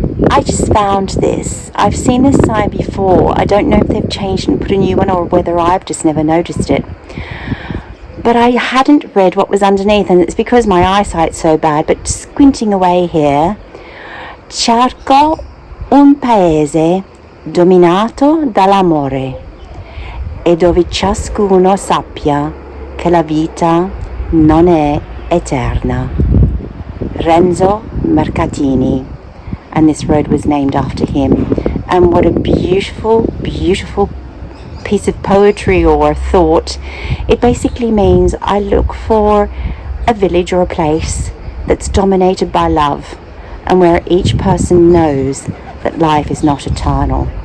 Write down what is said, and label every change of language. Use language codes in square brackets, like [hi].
[en] I just found this. I've seen this sign before. I don't know if they've changed and put a new one or whether I've just never noticed it. But I hadn't read what was underneath, and it's because my eyesight's so bad, but squinting away here. [it] Cerco un paese dominato dall'amore e dove ciascuno sappia che la vita non è eterna. Renzo Mercatini. [en] And this road was named after him. And what a beautiful, beautiful piece of poetry or thought. It basically means I look for a village or a place that's dominated by love, and where each person knows that life is not eternal.